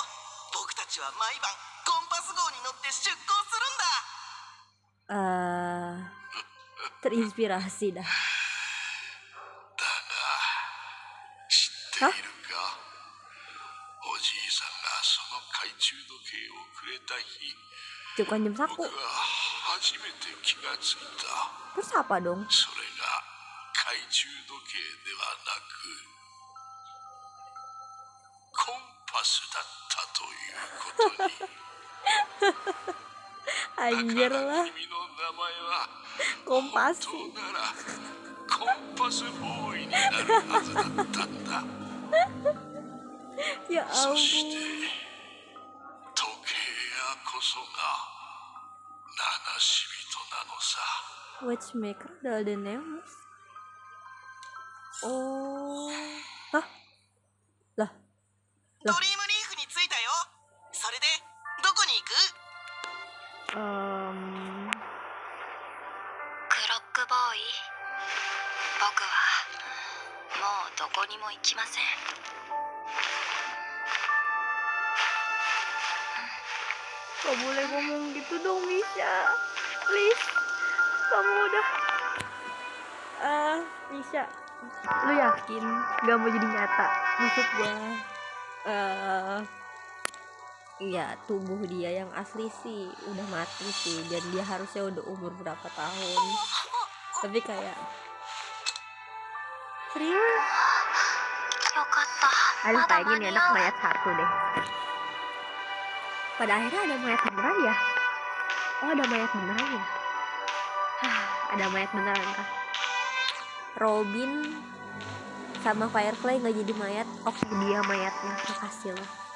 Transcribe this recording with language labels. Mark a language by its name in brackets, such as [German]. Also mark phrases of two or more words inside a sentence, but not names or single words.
[Japanese] 僕たちは毎晩コンパス号に乗って出航するんだ。 [Indonesian] Ah, terinspirasi dah. [Japanese] だが知っているか、おじいさんがその懐中時計をくれた日、 [Indonesian] Itu kan jam [Japanese] 僕 [Indonesian] saku. [Japanese] は初めて気がついた。 [Indonesian] Terus apa dong? [Japanese] それが懐中時計ではなくコンパスだったということに。 [Indonesian] Anjir [Japanese] だから [Indonesian] lah, [Japanese] 君の名前は [Indonesian] kompas. [Japanese] 本当ならコンパスボーイになるはずだったんだ。 [Indonesian] Ya [Japanese] そして [Indonesian] ampun. [Japanese] 時計屋こそが七死人なのさ。 [Indonesian] Watchmaker adalah The Nemes. Oh. Hah? Lah. [Japanese] ドリームリーフに着いたよ。それでどこに行く？クロックボーイ、僕はもうどこにも行きません。 [Indonesian] Gak boleh ngomong gitu dong, Misha. Please. Kamu udah Misha, lu yakin gak mau jadi nyata? Maksud gua iya, tubuh dia yang asli sih udah mati sih, dan dia harusnya udah umur berapa tahun. Tapi kayak serius, [Japanese] よかった。 [Indonesian] aduh [Japanese] まだ [Indonesian] kayaknya [Japanese] 間 [Indonesian] ini [Japanese] に [Indonesian] anak [Japanese] 合う。 [Indonesian] mayat satu deh. Pada akhirnya ada mayat beneran ya? Oh, ada mayat beneran ya? Ada mayat beneran kah? Robin sama Firefly nggak jadi mayat? Oke, dia mayatnya. Makasih loh.